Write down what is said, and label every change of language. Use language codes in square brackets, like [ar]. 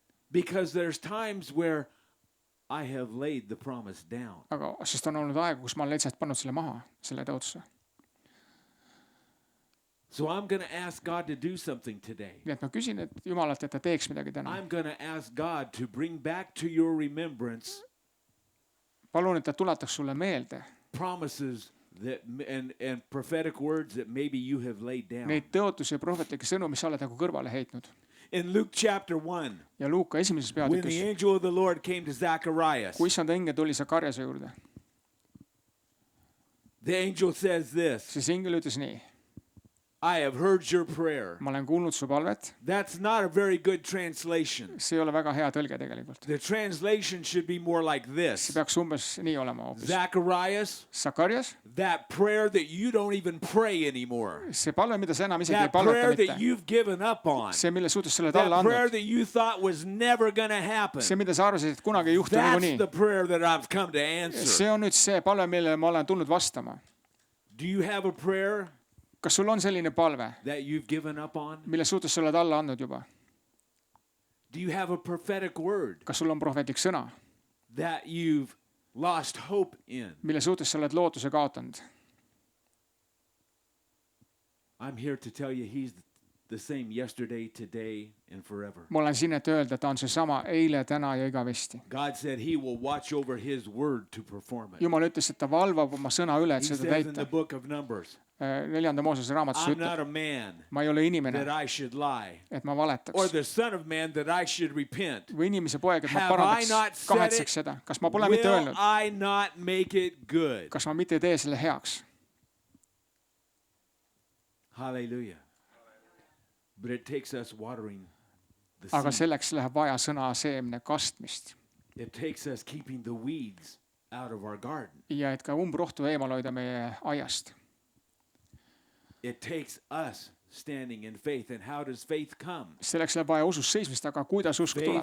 [en] Because there's times where I have laid the promise down. [et] Aga sest on olnud aega, kus ma olen lihtsalt pannud selle maha, selle tõotuse. [en] So I'm going to ask God to do something today. [et] Nii et ma küsin et Jumalalt, et ta teeks midagi täna. [en] I'm going to ask God to bring back to your remembrance [et] Palun, et ta tuletaks sulle meelde [en] promises that and prophetic words that maybe you have laid down. [et] neid tõotusi ja prohvetlikke sõnu, mis sa oled nagu kõrvale heitnud. [en] In Luke chapter 1, [et] Ja Luuka esimeses [en] when the [et] peatükis, [en] angel of the Lord came to Zacharias, [et] kui issanda ingel tuli Sakariase juurde, [en] the angel says this, [et] siis ingel ütles nii. [en] I have heard your prayer. [et] Ma olen kuulnud su palvet. [en] That's not a very good translation. [et] See ei ole väga hea tõlge tegelikult. [en] The translation should be more like [et] See [en] this. [et] peaks umbes nii olema hoopis. [en] Zacharias, [et] Sakarias, [en] that prayer that you don't even pray anymore. [et] see palve, mida sa enam isegi ei [en] That prayer [et] palveta [en] that [et] mitte. [en] you've given up on. [et] See, mille suhtes sa oled alla [en] That prayer [et] andnud. [en] that you thought was never going to happen. [et] See, mida sa arvasid, et kunagi ei juhtu [en] That's [et] niikuinii. [en] the prayer that I've come to answer. [et] See on nüüd see palve, millele ma olen tulnud vastama. [en] Do you have a prayer [et] Kas sul on selline palve, [en] that you've given up on? [et] mille suhtes sa oled alla andnud juba? [en] Do you have a prophetic word [et] Kas sul on prohvetlik sõna, [en] that you've lost hope in? [et] mille suhtes sa oled lootuse kaotanud? [en] I'm here to tell you he's the same yesterday, today, and forever. [et] Ma olen siin, et öelda, ta on seesama eile, täna ja igavesti. [en] God said he will watch over his word to perform it. [et] Jumal ütles, et ta valvab oma sõna üle, et [en] He [et] seda [en] says in the [et] täita. [en] book of Numbers, [et] 4. Moosese raamatus [en] I'm not [et] ütleb, [en] a man [et] ma ei ole inimene, [en] that I should lie, [et] et ma [en] or [et] valetaks. [en] the son of man that I should repent. [et] Või inimese poeg, et ma [en] Have I not [et] parandaks, [en] said [et] kahetseks [en] it? [et] seda. Kas ma pole mitte [en] Will [et] öelnud? [en] I not make it good? [et] Kas ma mitte ei tee selle heaks? [en] Hallelujah. But it takes us watering the [et] Aga [en] seed. [et] selleks läheb vaja sõna seemne kastmist. [en] It takes us keeping the weeds out of our garden. [et] Ja et ka umbrohtu eemal hoida meie aiast. [en] It takes us standing in faith. And how does faith come? [et] Selleks läheb vaja usus seismist, aga kuidas usk tuleb?